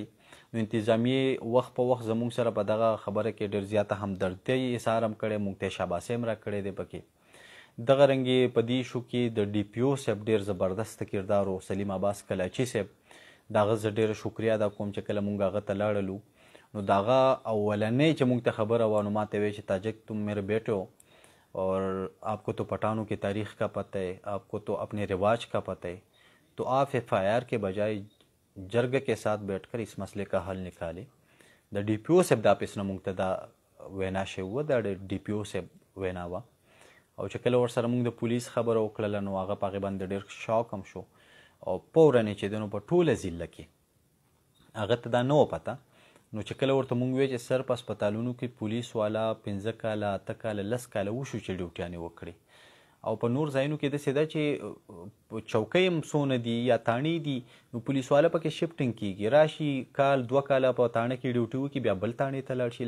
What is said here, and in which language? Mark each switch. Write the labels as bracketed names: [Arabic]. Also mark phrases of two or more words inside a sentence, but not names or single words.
[Pashto] نو انتظامیې وخت په وخت زموږ سره په دغه خبره کې ډېر زیاته همدردۍ اظهار هم کړی، موږ ته شاباسۍ هم راکړی دی پکې. دغه رنګې په دې ایشو کې د ډي پي او صاحب ډېر زبردست کردار و، سلیم عباس کلاچي صاحب، د هغه زه ډېره شکریه ادا کوم چې کله موږ هغه ته لاړلو نو د هغه اولنۍ چې موږ ته خبره وه نو ما ته ویل چې [Urdu] تاجک تم میرے بیٹے ہو اور آپ کو تو پٹھانوں کی تاریخ کا پتہ ہے، آپ کو تو اپنے رواج کا پتہ ہے، تو آپ ایف آئی آر کے بجائے جرگ کے ساتھ بیٹھ کر اس مسئلے کا حل نکالے. [Pashto] د ډي پي او صاحب دا پیسنه موږ ته دا وینا شوې وه، دا د ډي پي او صاحب وینا وه. او چې کله ورسره موږ د پولیس خبره وکړله نو هغه په هغې باندې ډېر شاک هم شو او فوراً یې چې دی نو په ټوله ضلع کې هغه ته دا نه وه پته. نو چې کله ورته مونږ ویل چې سر په هسپتالونو کې پولیس والا 15 کاله 8 کاله 10 کاله وشو چې ډیوټیانې وکړي او په نور ځایونو کې داسې ده چې چوکۍ هم څونه دي یا تاڼې دي نو پولیس والا پکې شفټینګ کېږي، راشي کال 2 کاله په تاڼه کې ډیوټي وکړي بیا بل تاڼې ته لاړ شي.